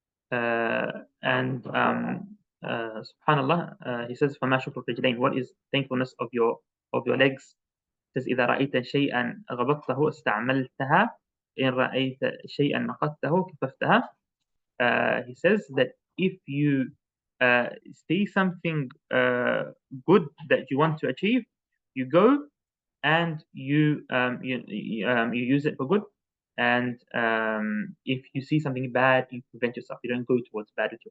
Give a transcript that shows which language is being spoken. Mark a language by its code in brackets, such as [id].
[en] And [ar] subhanallah, [en] he says, [ar] فَمَا شُكْرُ الرِّجْلَيْنِ. [en] What is thankfulness of your legs? He says, [ar] إِذَا رَأَيْتَ شَيْئًا غَبَطْتَهُ اسْتَعْمَلْتَهَا إِنْ رَأَيْتَ شَيْئًا نَقَضْتَهُ كَفَفْتَهَا. [en] He says that if you see something good that you want to achieve, you go and you use it for good. And if you see something bad, you prevent yourself. You don't go towards bad.